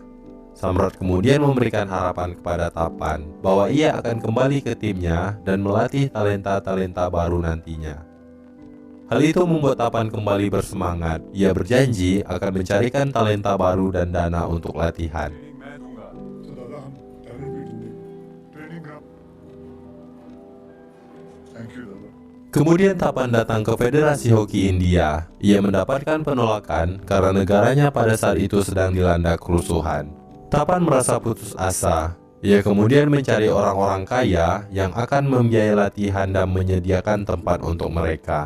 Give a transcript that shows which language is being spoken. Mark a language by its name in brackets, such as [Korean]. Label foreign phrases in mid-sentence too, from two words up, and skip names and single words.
[Indonesian] Samrat kemudian memberikan harapan kepada Tapan bahwa ia akan kembali ke timnya dan melatih talenta-talenta baru nantinya. Hal itu membuat Tapan kembali bersemangat. Ia berjanji akan mencarikan talenta baru dan dana untuk latihan. [Hindi] तो दादा हम टैलेंट भी ढूंढे [English] training ground thank you [Hindi] दादा [Indonesian] Kemudian Tapan datang ke Federasi Hoki India. Ia mendapatkan penolakan karena negaranya pada saat itu sedang dilanda kerusuhan. Tapan merasa putus asa. Ia kemudian mencari orang-orang kaya yang akan membiayai latihan dan menyediakan tempat untuk mereka.